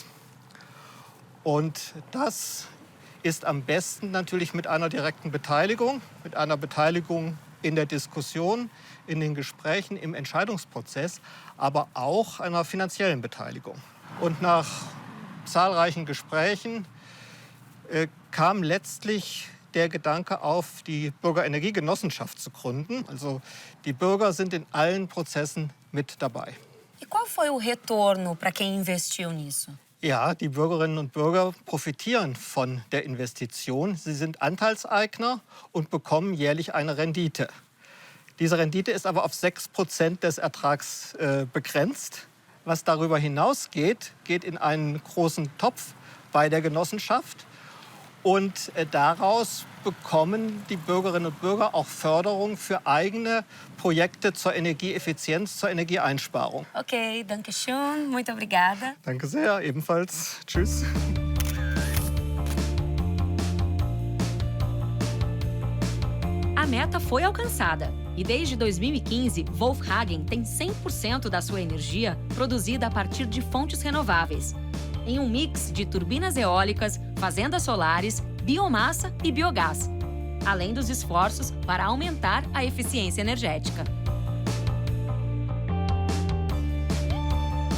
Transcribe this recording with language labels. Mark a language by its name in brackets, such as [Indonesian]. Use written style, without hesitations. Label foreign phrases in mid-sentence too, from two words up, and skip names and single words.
[German] Und das ist am besten natürlich mit einer direkten Beteiligung, mit einer Beteiligung in der Diskussion, in den Gesprächen, im Entscheidungsprozess, aber auch einer finanziellen Beteiligung. Und nach zahlreichen Gesprächen kam letztlich der Gedanke auf, die Bürgerenergiegenossenschaft zu gründen. Also die Bürger sind in allen Prozessen mit dabei. [Portuguese] E qual foi o retorno para quem investiu nisso? [German] Ja, die Bürgerinnen und Bürger profitieren von der Investition. Sie sind Anteilseigner und bekommen jährlich eine Rendite. Diese Rendite ist aber auf 6% des Ertrags begrenzt. Was darüber hinausgeht, geht in einen großen Topf bei der Genossenschaft. Und daraus bekommen die Bürgerinnen und Bürger auch Förderung für eigene Projekte zur Energieeffizienz, zur Energieeinsparung. Ok, danke schön, [Portuguese] muito obrigada. [German] Danke sehr, ebenfalls. Tschüss. [Portuguese] A meta foi alcançada. E desde 2015, Wolfhagen tem 100% da sua energia produzida a partir de fontes renováveis, em um mix de turbinas eólicas, fazendas solares, biomassa e biogás, além dos esforços para aumentar a eficiência energética.